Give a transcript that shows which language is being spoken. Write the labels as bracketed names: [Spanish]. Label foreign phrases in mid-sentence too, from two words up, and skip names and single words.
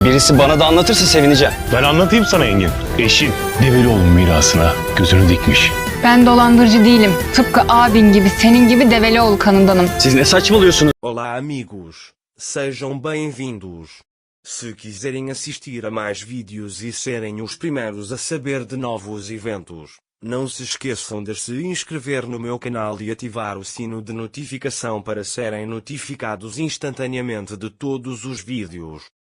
[Turkish] Birisi bana da anlatırsa sevineceğim. Ben anlatayım sana Engin. Eşin Develioğlu mirasına gözünü dikmiş. Ben dolandırıcı değilim. Tıpkı abin gibi, senin gibi Develioğlu kanındanım. Siz ne saçmalıyorsunuz? [Portuguese] Olá amigos, sejam bem-vindos. Se quiserem assistir a mais vídeos e serem os primeiros a saber de novos eventos, não se esqueçam de se inscrever no meu canal e ativar o sino de notificação para serem notificados instantaneamente de todos os vídeos.